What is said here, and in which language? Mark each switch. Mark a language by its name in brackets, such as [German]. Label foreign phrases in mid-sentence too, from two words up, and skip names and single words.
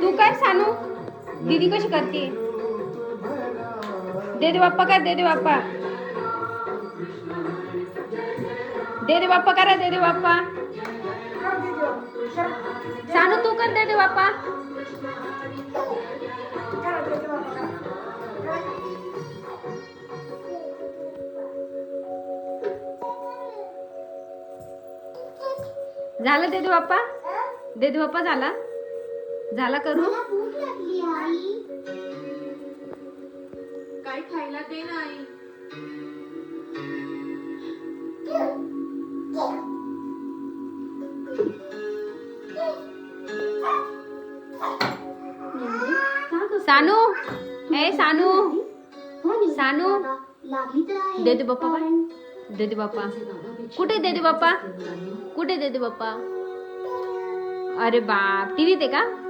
[Marathi] कर सानू, दीदी कशी करते. दे दे बाप्पा कर, दे दे बाप्पा, दे दे बाप्पा करा, दे दे बाप्पा. सानू तू कर, दे दे बाप्पा. झालं दे दे बाप्पा, दे दे बाप्पा. झाला झाला करू. काय खायला दे ना आई. सानू, ए सानू, सानू दे दे बाप्पा, दे दे बाप्पा. कुठे दे दे बाप्पा, कुठे दे दे बाप्पा. अरे बाप, टीव्हीत आहे का.